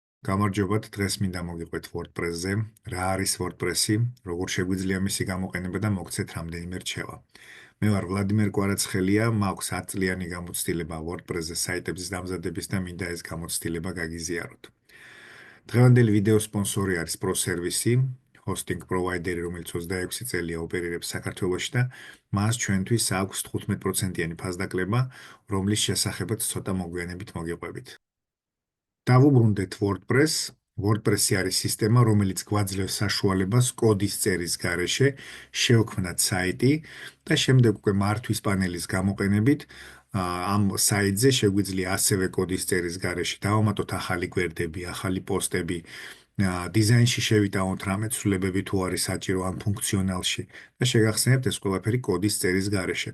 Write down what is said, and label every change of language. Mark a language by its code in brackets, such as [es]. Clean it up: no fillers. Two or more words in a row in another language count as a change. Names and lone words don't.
[ka] გამარჯობათ, დღეს მინდა მოგიყვეთ WordPress-ზე. რა არის WordPress-ი, როგორ შეგვიძლია მისი გამოყენება და მოგცეთ რამდენიმე რჩევა. მე ვარ ვლადიმერ კვარაცხელია, მაქვს 10 წლიანი გამოცდილება WordPress-ზე საიტების დამზადების და მინდა ეს გამოცდილება გაგიზიაროთ. დღევანდელი ვიდეოს სპონსორი არის ProService, [en] hosting provider- [ka] ი, რომელიც 26 წელია ოპერირებს საქართველოში და მას ჩვენთვის აქვს 15%-იანი ფასდაკლება, რომლის შესახებაც ცოტა მოგვიანებით მოგიყვებით. დავუბრუნდეთ WordPress. WordPress-ი არის სისტემა, რომელიც გვაძლევს საშუალებას კოდის წერის გარეშე შევქმნათ საიტი და შემდეგ უკვე მართვის პანელის გამოყენებით ამ საიტზე შეგვიძლია ასევე კოდის წერის გარეშე დავამატოთ ახალი გვერდები, ახალი პოსტები, დიზაინში შევიტანოთ რამე ცვლილებები თუ არის საჭირო ამ ფუნქციონალში და შეგახსენებთ ეს ყველაფერი კოდის წერის გარეშე.